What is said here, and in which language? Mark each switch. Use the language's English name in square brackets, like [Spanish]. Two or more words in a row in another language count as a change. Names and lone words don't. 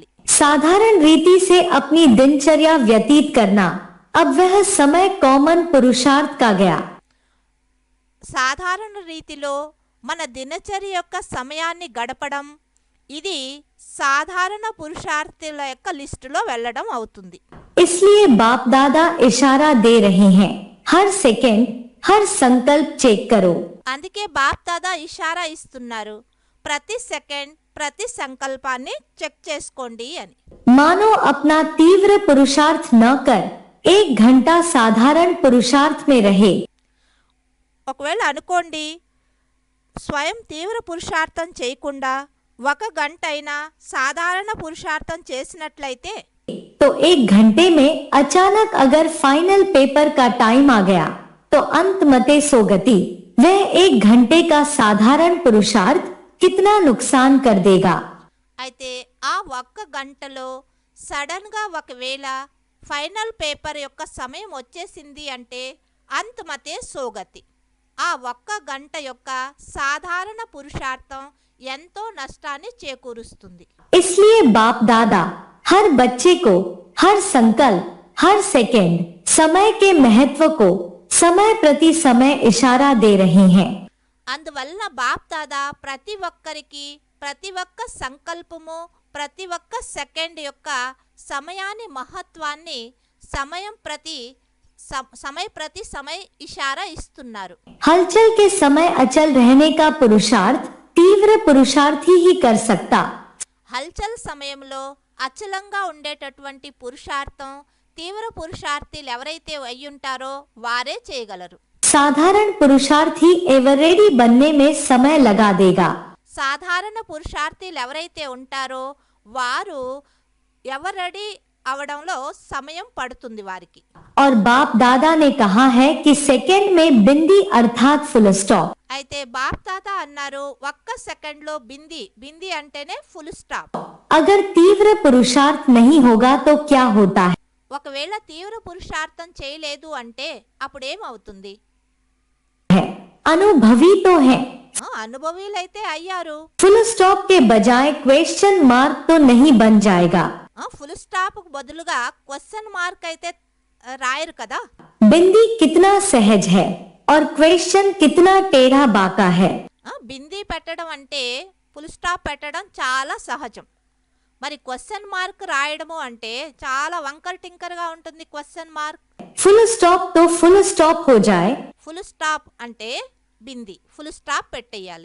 [Hindi] साधारण रीति से अपनी दिनचर्या व्यतीत करना, अब वह समय कॉमन पुरुषार्थ का गया। [Telugu] సాధారణ రీతిలో మన దినచర్య యొక్క సమయాన్ని గడపడం ఇది సాధారణ పురుషార్థుల యొక్క లిస్టులో వెళ్ళడం అవుతుంది। [Hindi] इसलिए बाप दादा इशारा दे रहे हैं, हर सेकंड हर संकल्प चेक करो। [Telugu] అందుకే బాప్ దాదా ఇషారా ఇస్తున్నారు, ప్రతి సెకండ్ ప్రతి సంకల్పాన్ని చెక్ చేసుకోండి అని। [Hindi] मानो अपना तीव्र पुरुषार्थ न कर 1 घंटा साधारण पुरुषार्थ में रहे। [Telugu] ఒకవేళ అనుకోండి స్వయం తీవ్ర పురుషార్థం చేయకుండా 1 గంట అయినా సాధారణ పురుషార్థం చేసినట్లయితే [Hindi] तो 1 घंटे में अचानक अगर [English] final paper [Hindi] का टाइम आ गया तो अंत मते सो गति, वह 1 घंटे का साधारण पुरुषार्थ कितना नुकसान कर देगा। [Telugu] అయితే ఆ ఒక్క గంటలో సడన్గా ఒకవేళ [English] final paper [Telugu] యొక్క సమయం వచ్చేసింది అంటే [Hindi] अंत मते सो गति. [Telugu] ఆ ఒక్క గంట యొక్క సాధారణ పురుషార్థం ఎంతో నష్టాన్ని చేకూరుస్తుంది. [Hindi] इसलिए बाप दादा हर बच्चे को हर संकल्प, हर सेकंड समय के महत्व को समय प्रति समय इशारा दे रहे हैं। [Telugu] అందువల్ల బాప్ దాదా ప్రతి ఒక్కరికి ప్రతి ఒక్క సంకల్పము ప్రతి ఒక్క సెకండ్ యొక్క సమయాన్ని మహత్వాన్ని సమయం ప్రతి సమయ ఇషారా ఇస్తున్నారు. [Hindi] हलचल के समय अचल रहने का पुरुषार्थ तीव्र पुरुषार्थी ही कर सकता। [Telugu] హల్చల్ సమయంలో అచలంగా ఉండేటటువంటి పురుషార్థం తీవ్ర పురుషార్థులు ఎవరైతే అయ్యుంటారో వారే చేయగలరు. [Hindi] साधारण पुरुषार्थी एवरेडी बनने में समय लगा देगा। [Telugu] సాధారణ పురుషార్థులు ఎవరైతే ఉంటారో వారు ఎవరడి అవడంలో సమయం పడుతుంది వారికి. [Hindi] और बाप दादा ने कहा है कि सेकंड में बिंदी अर्थात [English] full stop. [Telugu] అయితే బాప్ తాత అన్నారు ఒక్క సెకండ్ లో బింది అంటేనే [English] full stop. [Hindi] अगर तीव्र पुरुषार्थ नहीं होगा तो क्या होता है? [Telugu] ఒకవేళ తీవ్ర పురుషార్థం చేయలేదు అంటే అప్పుడేమవుతుంది? [Hindi] अनुभवी तो है, [Telugu] అనుభవీలైతే అయ్యారు. [English] full stop [Hindi] के बजाय [English] question mark [Hindi] तो नहीं बन जाएगा। [English] full stop [Telugu] బదులుగా [English] question mark [Telugu] అయితే రాయరు కదా. [Hindi] बिंदी कितना सहज है और क्वेश्चन कितना टेढ़ा बाका है। [Telugu] బింది పెట్టడం అంటే [English] full stop [Telugu] పెట్టడం చాలా సహజం. మరి [English] question mark [Telugu] రాయడము అంటే చాలా వంకర్ టింకర్ గా ఉంటుంది [English] question mark. full stop [Hindi] तो [English] full stop [Hindi] हो जाए, [English] full stop [Telugu] అంటే బింది [English] full stop [Telugu] పెట్టేయాలి.